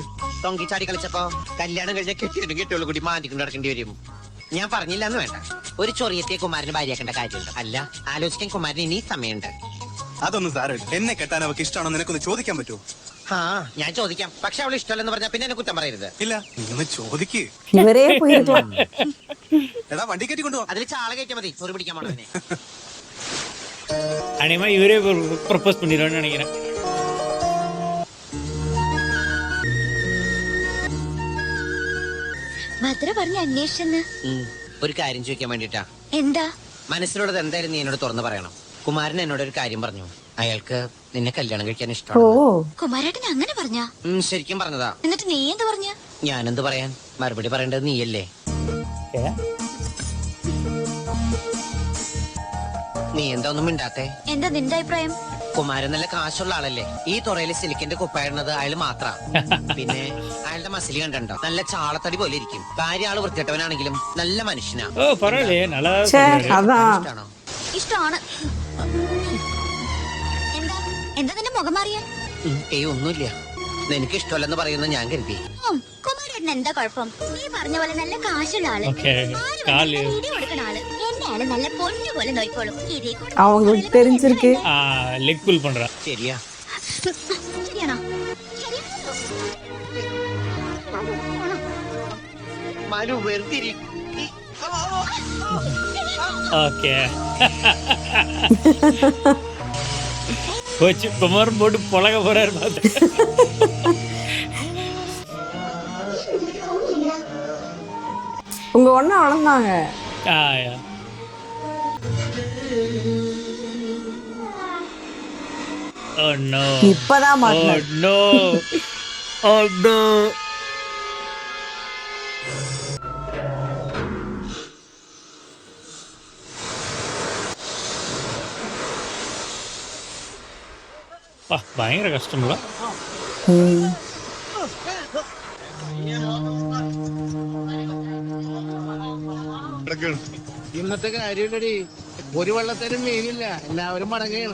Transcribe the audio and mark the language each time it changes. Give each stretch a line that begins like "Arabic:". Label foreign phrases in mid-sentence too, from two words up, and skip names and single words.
Malayalam: തൊങ്കിച്ചാടി കളിച്ചപ്പോ കല്യാണം കഴിഞ്ഞ കെട്ടിയോളൂ കൂടി മാറ്റിക്കൊണ്ട് നടക്കേണ്ടി വരും. ഞാൻ പറഞ്ഞില്ല എന്ന് വേണ്ട. ഒരു ചൊറിയത്തെ കുമാരന് ഭാര്യയാക്കേണ്ട കാര്യമുണ്ട്. അല്ല, ആലോചിക്കാൻ കുമാരന് ഇനി സമയമുണ്ട്. അതൊന്നും സാരമില്ല. എന്നെ കെട്ടാൻ അവക്ക് ഇഷ്ടമാണോ നിനക്കൊന്ന് ചോദിക്കാൻ പറ്റുമോ? ആ, ഞാൻ ചോദിക്കാം. പക്ഷെ അവൾ ഇഷ്ടമല്ലെന്ന് പറഞ്ഞാൽ പിന്നെ എന്നെ കുറ്റം പറയരുത്. ഇല്ല, നീ ഒന്ന് ചോദിക്ക്.
Tamil: இவரே போயிருக்கலாம்.
Malayalam: എടാ വണ്ടി കയറ്റി കൊണ്ടുപോവാ. അതിൽ ചാള കയറ്റിയാൽ മതി, ചൊറി പിടിക്കാൻ പോണതിനെ. அநேகமா இவரே ப்ரொபோஸ் பண்ணிடுவான்னு நினைக்கிறேன். ഭദ്ര പറഞ്ഞ അന്വേഷിച്ചെന്ന്. ഒരു കാര്യം ചോദിക്കാൻ വേണ്ടിട്ടാ. എന്താ? മനസ്സിലുള്ളത് എന്തായാലും നീ എന്നോട് തുറന്നു പറയണം. കുമാരൻ എന്നോട് ഒരു കാര്യം പറഞ്ഞു. അയാൾക്ക് നിന്നെ കല്യാണം കഴിക്കാൻ ஓ ഇഷ്ടമാണ്. കുമാരേട്ടൻ അങ്ങനെ പറഞ്ഞ? ശരിക്കും പറഞ്ഞതാ. എന്നിട്ട് നീ എന്ത് പറഞ്ഞ? ഞാനെന്ത് പറയാൻ? മറുപടി പറയേണ്ടത് നീയല്ലേ. നീ എന്താ ഒന്നും മിണ്ടാത്തെ? എന്താ നിന്റെ അഭിപ്രായം? കുമാരൻ നല്ല കാശുള്ള ആളല്ലേ. ഈ തുറയില് സിലിക്കിന്റെ കുപ്പായിടുന്നത് അയാൾ മാത്ര. പിന്നെ അയാളുടെ മസിലി കണ്ടോ, നല്ല ചാളത്തടി പോലെ ഇരിക്കും. കാര്യം ആള് വൃത്തികെട്ടവനാണെങ്കിലും നല്ല മനുഷ്യനാ.
Tamil: ஓ பரவாயில்லையே, நல்லா ச்சே, அதான்
Malayalam: ഇഷ്ടാണോ? ഇഷ്ടമാണ്. എന്താ എന്താ നിന്റെ മുഖം മാറിയ? ഒന്നുമില്ല. നിനക്ക് ഇഷ്ടമല്ലെന്ന് പറയുന്നത് ഞാൻ കരുതി. കുമാരേട്ടൻ എന്താ കുഴപ്പം? നീ പറഞ്ഞ പോലെ നല്ല കാശുള്ള ആള്,
Tamil: ஓகே. காலு
Malayalam: ഇടി കൊടുക്കണ ആള്. എന്നെ ആള് നല്ല പൊന്നു പോലെ നോയിക്കോളും. ഇതേ കൂടെ
Tamil: அவங்களுக்கு தெரிஞ்சிருக்கு.
English: leg pull
Tamil: பண்றா.
Malayalam: ശരിയാ. ശരിയാണോ? മനു വെറുതെ
Tamil: ஓகே. போச்சு, குமாரன் போட்டு பொழக போறாரு பார்த்து. உங்க ஒண்ணா வளர்ந்தாங்க.
English: Oh no.
Tamil: இப்பதான் மாட்டினாரு.
English: Oh no. Oh no.
Malayalam: ഭയങ്കര കഷ്ടമുള്ള. ഇന്നത്തെ കാര്യമില്ലടി, ഒരു വെള്ളത്തിനും മീനില്ല, എല്ലാവരും മടങ്ങുകയാണ്.